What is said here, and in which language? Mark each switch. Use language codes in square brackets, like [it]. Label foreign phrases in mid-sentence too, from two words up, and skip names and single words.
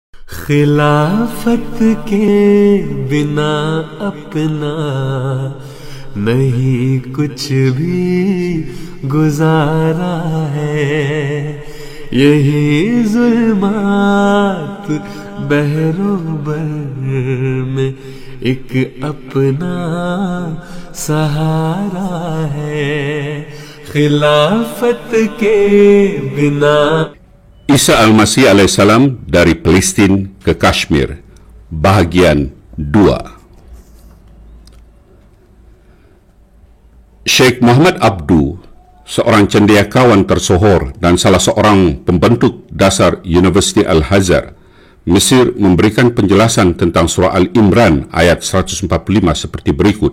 [ur] خلافت کے بنا اپنا نہیں کچھ بھی گزارا ہے، یہی ظلمات بحروبر میں ایک اپنا سہارا ہے، خلافت کے بنا. [ms] Isa Al-Masih alaihissalam dari Palestina ke Kashmir, bahagian 2. Syekh Muhammad Abdu, seorang cendekiawan tersohor dan salah seorang pembentuk dasar Universiti Al-Azhar, Mesir, memberikan penjelasan tentang surah Al-Imran ayat 145 seperti berikut.